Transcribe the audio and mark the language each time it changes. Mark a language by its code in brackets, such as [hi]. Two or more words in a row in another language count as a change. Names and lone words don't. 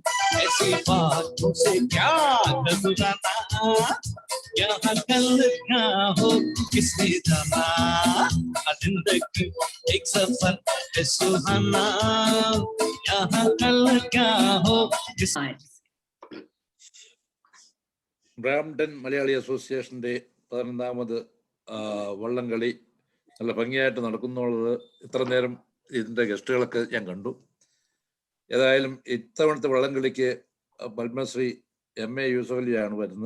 [hi] ऐसी बातों से क्या घबराना, यहाँ कल क्या हो किसने जाना। जिंदगी एक सफर है सुहाना, यहाँ कल क्या हो किसने। [ml] ബ്രാംപ്ടൺ മലയാളി അസോസിയേഷൻ്റെ 11ാമത് വള്ളംകളി നല്ല ഭംഗിയായിട്ട് നടക്കുന്നുള്ളത് ഇത്ര നേരം ഇതിൻ്റെ ഗസ്റ്റുകളൊക്കെ ഞാൻ കണ്ടു. ഏതായാലും ഇത്തവണത്തെ വള്ളംകളിക്ക് പത്മശ്രീ MA യൂസഫലിയാണ് വരുന്നത്.